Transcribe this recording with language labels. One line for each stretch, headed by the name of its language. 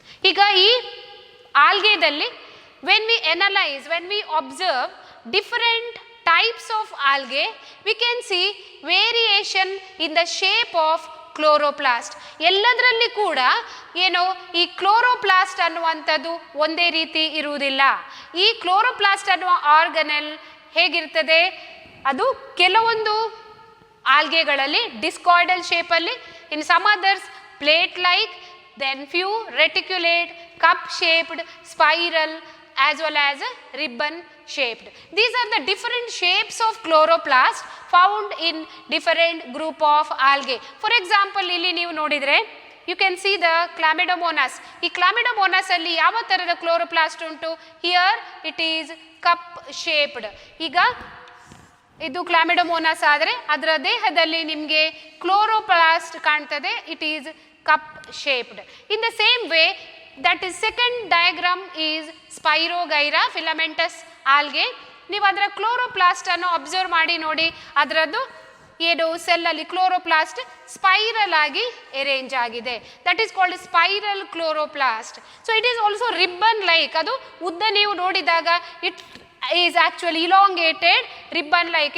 Kannada: ಈಗ ಈ ಆಲ್ಗೆದಲ್ಲಿ
English: when we observe different types of algae, we can see variation in the shape of chloroplast.
Kannada: ಎಲ್ಲದರಲ್ಲಿ ಕೂಡ ಈ chloroplast ಅನ್ನುವಂಥದ್ದು ಒಂದೇ ರೀತಿ ಇರುವುದಿಲ್ಲ. ಈ ಕ್ಲೋರೋಪ್ಲಾಸ್ಟ್ ಅನ್ನುವ ಆರ್ಗನಲ್ ಹೇಗಿರ್ತದೆ, ಅದು ಕೆಲವೊಂದು ಆಲ್ಗೆಗಳಲ್ಲಿ ಡಿಸ್ಕಾಯ್ಡಲ್ ಶೇಪಲ್ಲಿ,
English: In some others plate like, then few reticulate, cup shaped, spiral as well as ribbon shaped. These are the different shapes of chloroplast found in different group of algae. For example,
Kannada: ಇಲ್ಲಿ ನೀವು ನೋಡಿದರೆ
English: you can see the Chlamydomonas.
Kannada: ಈ Chlamydomonas ಅಲ್ಲಿ ಯಾವ ತರಹದ chloroplast ಉಂಟು?
English: Here it is cup shaped.
Kannada: ಈಗ ಇದು Chlamydomonas ಆದರೆ ಅದರ ದೇಹದಲ್ಲಿ ನಿಮಗೆ ಕ್ಲೋರೋಪ್ಲಾಸ್ಟ್ ಕಾಣ್ತದೆ.
English: It is cup shaped. In the same way that is second diagram is Spirogyra filamentous algae.
Kannada: ನೀವು ಅದರ ಕ್ಲೋರೋಪ್ಲಾಸ್ಟ್ ಅನ್ನು ಅಬ್ಸರ್ವ್ ಮಾಡಿ ನೋಡಿ, ಅದರದ್ದು ಏನು ಸೆಲ್ಲಲ್ಲಿ ಕ್ಲೋರೋಪ್ಲಾಸ್ಟ್ ಸ್ಪೈರಲ್ ಆಗಿ ಅರೇಂಜ್ ಆಗಿದೆ.
English: That is called spiral chloroplast. So it is also ribbon like.
Kannada: ಅದು ಉದ್ದ ನೀವು ನೋಡಿದಾಗ
English: It is actually elongated ribbon like.